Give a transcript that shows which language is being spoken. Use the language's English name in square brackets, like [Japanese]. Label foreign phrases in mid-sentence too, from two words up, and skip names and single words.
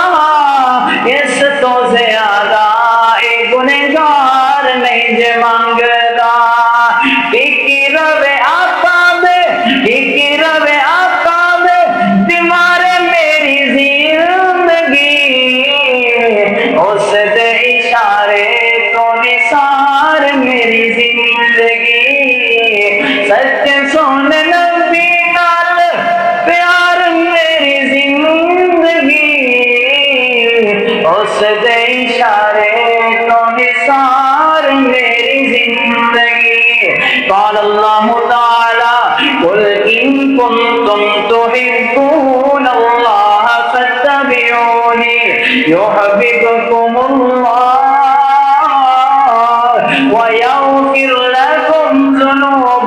[Punjabi] اس تو زیادہ اے گنہگار نہیں جے منگدا ٹکی روے آقا دے ٹکی روے آقا دے دیوارے میری زندگی اس دے اشارے تو نثار میری زندگی سچے سون نبی نال پیار میری زندگی اس دے اشارے تو نثار میری زندگی [Arabic] قال الله تعالى قل إن كنتم تحبون الله فاتبعوني يحببكم الله ويغفر لكم ذنوبكم